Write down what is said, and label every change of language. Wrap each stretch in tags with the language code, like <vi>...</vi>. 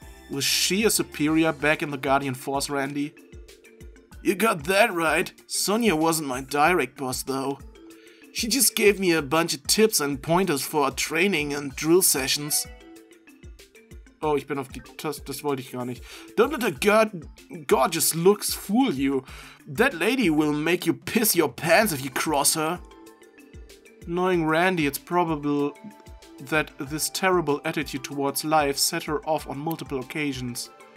<en>Was she a superior back in the Guardian Force, Randy? You got that right. Sonia wasn't my direct boss, though. She just gave me a bunch of tips and pointers for training and drill sessions.</en> <de>Oh, ich bin auf die Taste, das wollte ich gar nicht.</de> <en>Don't let her gorgeous looks fool you. That lady will make you piss your pants if you cross her. Knowing Randy, it's probable that this terrible attitude towards life set her off on multiple occasions.</en>